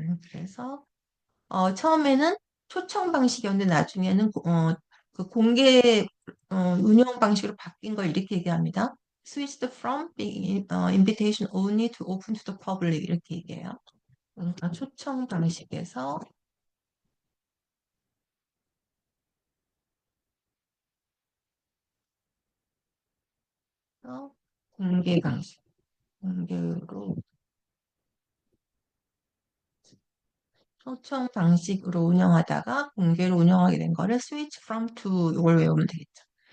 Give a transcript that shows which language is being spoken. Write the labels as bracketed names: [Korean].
[Korean] 그래서 처음에는 초청 방식이었는데 나중에는 그 공개 운영 방식으로 바뀐 걸 이렇게 얘기합니다. [English] Switched from being invitation only to open to the public [Korean] 이렇게 얘기해요. 그러니까 초청 방식에서 공개 방식. 공개로 초청 방식으로 운영하다가 공개로 운영하게 된 거를 [English] switch from to [Korean] 이걸 외우면 되겠죠.